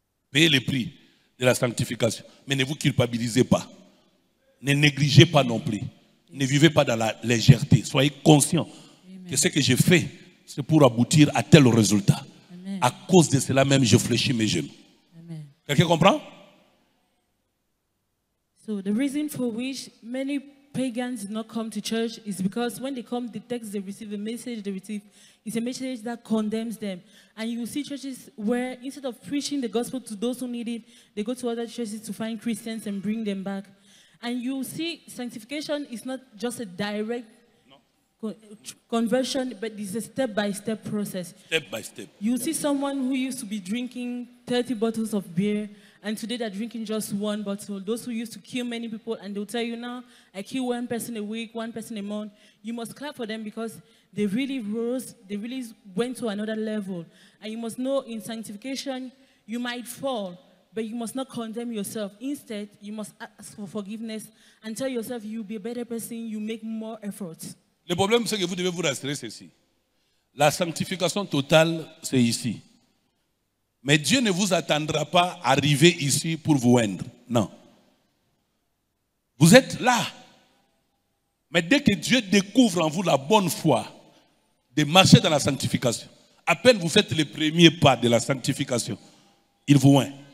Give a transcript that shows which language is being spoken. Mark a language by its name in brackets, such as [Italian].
[French] Payez le prix de la sanctification. Mais ne vous culpabilisez pas. Ne négligez pas non plus. Ne vivez pas dans la légèreté. Soyez conscients que ce que je fais, c'est pour aboutir à tel résultat. Amen. À cause de cela même, je fléchis mes genoux. Quelqu'un comprend? [English] So the reason for which many pagans do not come to church is because when they come, the text they receive, the message they receive, is a message that condemns them. And you will see churches where instead of preaching the gospel to those who need it, they go to other churches to find Christians and bring them back. And you will see sanctification is not just a direct conversion, but it's a step-by-step process. Step by step. You see someone who used to be drinking 30 bottles of beer, and today they're drinking just one bottle. Those who used to kill many people, and they'll tell you now, I kill one person a week, one person a month. You must clap for them because they really rose, they really went to another level. And you must know in sanctification, you might fall, but you must not condemn yourself. Instead, you must ask for forgiveness and tell yourself you'll be a better person, you make more efforts. [French] Le problème, c'est que vous devez vous rassurer ceci. La sanctification totale, c'est ici. Mais Dieu ne vous attendra pas arriver ici pour vous rendre. Non. Vous êtes là. Mais dès que Dieu découvre en vous la bonne foi de marcher dans la sanctification, à peine vous faites les premiers pas de la sanctification, il vous rend.